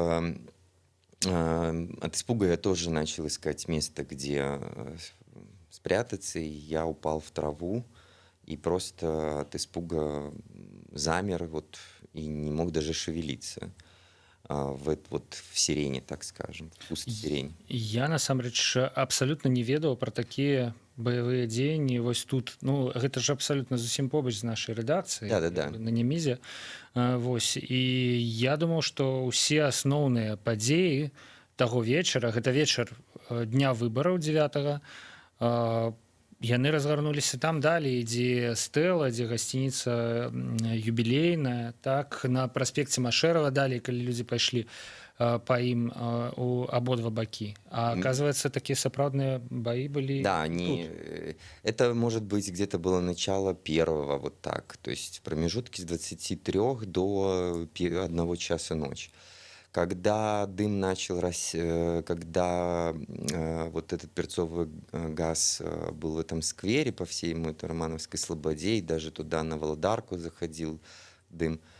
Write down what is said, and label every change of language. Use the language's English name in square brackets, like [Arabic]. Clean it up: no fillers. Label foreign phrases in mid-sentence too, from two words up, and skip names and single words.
[Russian] От испуга я тоже начал искать место, где спрятаться, и я упал в траву, и просто от испуга замер, вот, и не мог даже шевелиться в сирене, так скажем, в пустой сирень. [Belarusian] Я насамрэч абсалютна не ведаў пра такія баявыя дзеянні. Вось тут, ну, гэта ж абсалютна зусім побач з нашай рэдакцыяй. Да. На Немізе. Вось. І я думаў, што ўсе асноўныя падзеі таго вечара, гэта вечар дня выбараў 9-го, яны разгарнуліся там далей, дзе стэла, дзе гасцініца юбілейная, так на праспекце Машэрава далей, калі людзі пайшлі па ім у абодва бакі. А оказывается, такія сапраўдныя баі былі Да, тут. [Russian] это может быть где-то было начало первого, вот так, то есть в промежутке с 23 до 1 часа ночи. Когда дым начал, когда вот этот перцовый газ был в этом сквере по всей этой Романовской Слободе, и даже туда на Володарку заходил дым,